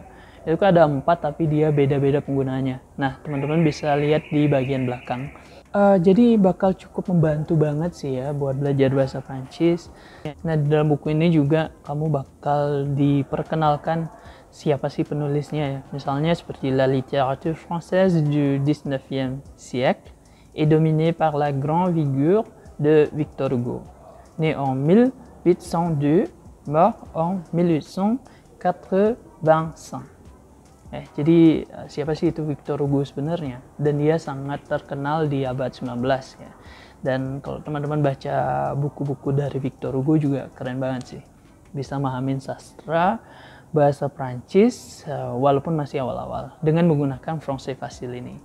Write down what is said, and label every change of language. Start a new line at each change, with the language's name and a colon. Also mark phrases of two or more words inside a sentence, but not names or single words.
Indonesian: Itu kan ada 4 tapi dia beda-beda penggunaannya. Nah teman-teman bisa lihat di bagian belakang. Jadi bakal cukup membantu banget sih ya buat belajar bahasa Prancis. Nah di dalam buku ini juga kamu bakal diperkenalkan siapa sih penulisnya ya. Misalnya seperti
French: La littérature française du 19e siècle est dominée par la grande figure de Victor Hugo, né en 1802, mort en 1885.
Indonesian: Jadi siapa sih itu Victor Hugo sebenarnya? Dan dia sangat terkenal di abad 19 ya. Dan kalau teman-teman baca buku-buku dari Victor Hugo juga keren banget sih. Bisa mahamin sastra bahasa Prancis walaupun masih awal-awal dengan menggunakan Français Facile ini.